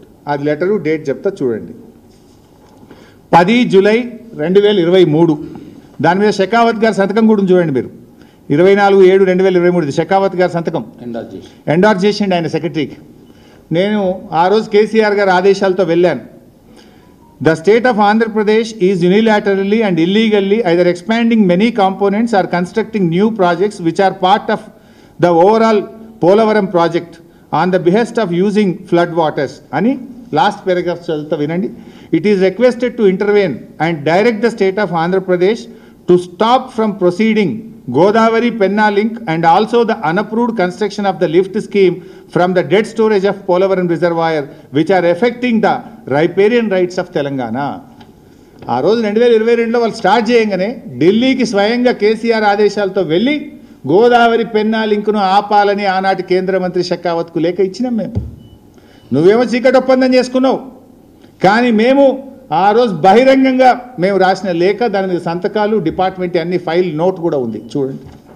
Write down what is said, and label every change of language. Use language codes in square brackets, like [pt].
[te] అది letter date చెప్తా చూడండి. 10 జూలై 2023. దాని మీద షెకావత్ గారి సంతకం కూడా చూడండి మీరు. 24/7/2023 షెకావత్ గారి సంతకం ఎండార్స్ చేసిండి ఆయన సెక్రటరీకి. నేను ఆ రోజు కేసీఆర్ గారి ఆదేశాలతో వెళ్ళాను. [en] The state of Andhra Pradesh is unilaterally and illegally either expanding many components or constructing new projects which are part of the overall Polavaram project on the behest of using flood waters. [te] Ani last paragraph chalta vinandi. [en] It is requested to intervene and direct the state of Andhra Pradesh to stop from proceeding Godavari Penna link and also the unapproved construction of the lift scheme from the dead storage of Polavaram reservoir which are affecting the riparian rights of Telangana. [te] ఆ రోజు 2022లో వాళ్ళు start చేయగానే ఢిల్లీకి స్వయంగా కేసీఆర్ ఆదేశాలతో వెళ్ళి గోదావరి పెన్నా లింకును ఆపాలని ఆనాటి కేంద్ర మంత్రి షెకావత్కు లేఖ ఇచ్చినాం మేము. నువ్వేమో చీకటి ఒప్పందం చేసుకున్నావు, కానీ మేము ఆ రోజు బహిరంగంగా మేము రాసిన లేఖ, దాని మీద సంతకాలు, డిపార్ట్మెంట్ అన్ని ఫైల్ నోట్ కూడా ఉంది చూడండి.